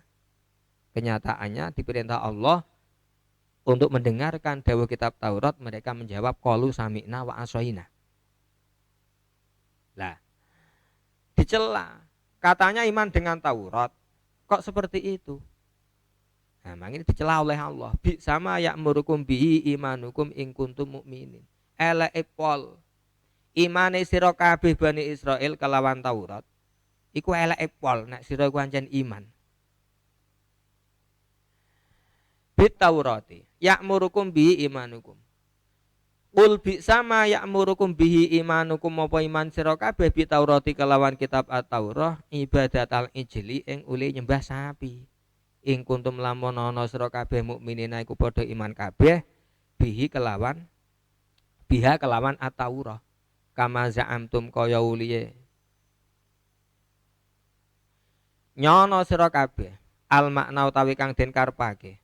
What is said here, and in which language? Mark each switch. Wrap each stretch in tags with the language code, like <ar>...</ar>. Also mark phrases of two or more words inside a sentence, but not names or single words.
<id>Kenyataannya diperintah Allah untuk mendengarkan dawuh kitab Taurat, mereka menjawab</id> <ar>قالوا سمعنا وعصينا.</ar> <id>Lah, dicela, katanya iman dengan Taurat, kok seperti itu? Nah, makanya dicela oleh Allah.</id> <ar>بئسما يأمركم به إيمانكم إن كنتم مؤمنين.</ar> <jv>Eleke pol imane sira kabeh Bani Israil kelawan Taurat iku eleke pol nek sira iku ancen iman.</jv> <ar>بالتوراة يأمركم به إيمانكم. قل بئسما يأمركم به إيمانكم</ar> <jv>apa iman sira kabeh</jv> <ar>بالتوراة</ar> <jv>kelawan kitab At-Taurah</jv> <ar>عبادة العجل</ar> <jv>ing uli nyembah sapi. Ing kuntum lamun ana sira kabeh mukminina iku padha iman kabeh bihi kelawan biha kelawan At-Taurah.</jv> <ar>كما زعمتم</ar> <jv>kaya uliye nyono sira kabeh</jv> <ar>المعنى</ar> <jv>utawi kang den karepake.</jv>